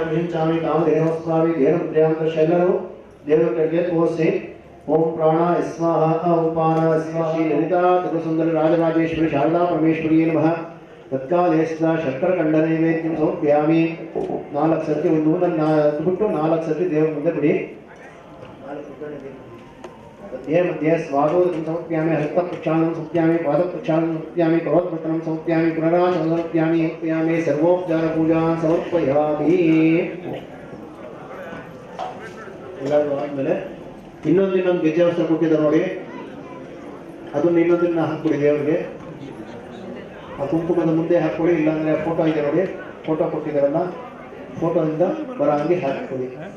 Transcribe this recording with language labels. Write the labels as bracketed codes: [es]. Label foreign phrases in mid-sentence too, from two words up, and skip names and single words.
[sa] ವಿಂಚಾಮಿ ಕಾಮಧೇನೋಸ್ವಾಮಿ ಧೇನುದ್ರ್ಯಾಂತ [kn] ಎಲ್ಲರೂ ದೇವರ ಕಡೆಗೆ ತೋರಿಸಿ [sa] ಓಂ ಪ್ರಾಣ ಸ್ವಾಹ ಉಪಾನ ಸ್ವಾಹ ಶ್ರೀ ಲಲಿತಾ ತ್ರಿಪುರಸುಂದರಿ ರಾಜರಾಜೇಶ್ವರಿ ಶಾರದಾ ಪರಮೇಶ್ವರಿ ನಮಃ ತತ್ಕಾಲೇ ಶರ್ಕರ ಖಂಡ ನೈವೇದ್ಯಂ ಸಮರ್ಪಯಾಮಿ [kn] 4 ಸರ್ತಿ ಒಂದು ಬಿಟ್ಟು 4 ಸರ್ತಿ ದೇವರ ಮುಂದೆ ಬಿಡಿ [sa] मध्ये स्वादोदकं समर्पयामि हस्तप्रक्षालनं समर्पयामि पादप्रक्षालनं समर्पयामि करोत्पट्टनं समर्पयामि पुनराशनं समर्पयामि सर्वोपचारपूजां समर्पयामि [kn] ಎಲ್ಲರೂ ಆದಮೇಲೆ ಇನ್ನೊಂದು ಗೆಜ್ಜೆವಸ್ತ್ರ ಕೊಟ್ಟಿದ್ದಾರೆ ನೋಡಿ ಅದನ್ನು ಇನ್ನೊಂದನ್ನ ಹಾಕ್ಬಿಡಿ ದೇವರಿಗೆ ಆ ಕುಂಕುಮದ ಮುಂದೆ ಹಾಕ್ಕೊಳ್ಳಿ ಇಲ್ಲಾಂದ್ರೆ ಫೋಟೋ ಇದೆ ನೋಡಿ ಫೋಟೋ ಕೊಟ್ಟಿದ್ದಾರಲ್ಲ ಫೋಟೋದಿಂದ ಬರ ಹಂಗೆ ಹಾಕ್ಕೊಳ್ಳಿ